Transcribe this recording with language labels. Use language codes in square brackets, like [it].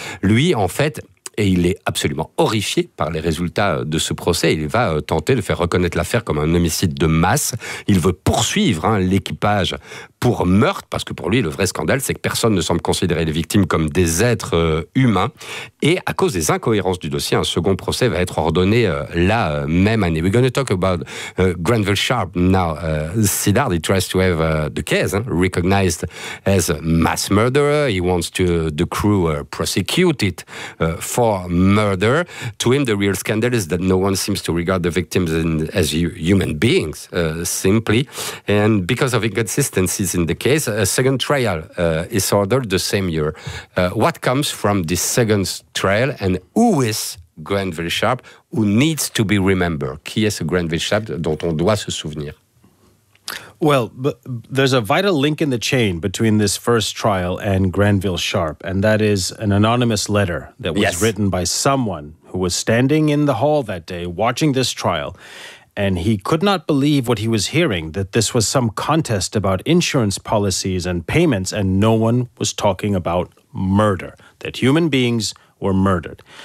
[fr] Lui, en fait, et il est absolument horrifié par les résultats de ce procès, il va tenter de faire reconnaître l'affaire comme un homicide de masse. Il veut poursuivre l'équipage pour meurtre, parce que pour lui, le vrai scandale, c'est que personne ne semble considérer les victimes comme des êtres humains. Et à cause des incohérences du dossier, un second procès va être ordonné la même année. [en] We're going to talk about Granville Sharp now. Siddharth, he tries to have the case recognized as a mass murderer. He wants the crew prosecuted for murder. To him, the real scandal is that no one seems to regard the victims as human beings, simply. And because of inconsistency in the case, a second trial is ordered the same year. What comes from this second trial, and who is Granville Sharp, who needs to be remembered? [fr] Qui est ce Granville Sharp dont on doit se souvenir? [en] Well, there's a vital link in the chain between this first trial and Granville Sharp, and that is an anonymous letter that was written by someone who was standing in the hall that day watching this trial. And he could not believe what he was hearing, that this was some contest about insurance policies and payments, and no one was talking about murder, that human beings were murdered.